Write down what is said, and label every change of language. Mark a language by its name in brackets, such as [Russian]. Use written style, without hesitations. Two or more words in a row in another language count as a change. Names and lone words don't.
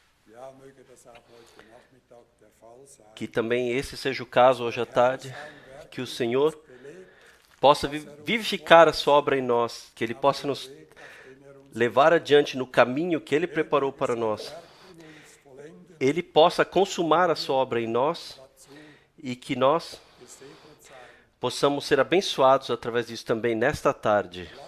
[German] Ja, möge das auch heute Nachmittag der Fall sein. [Portuguese] Que também esse seja o caso hoje à tarde, que o Senhor possa vivificar a sua obra em nós, que Ele possa nos levar adiante no caminho que Ele preparou para nós. Ele possa consumar a sua obra em nós e que nós possamos ser abençoados através disso também nesta tarde.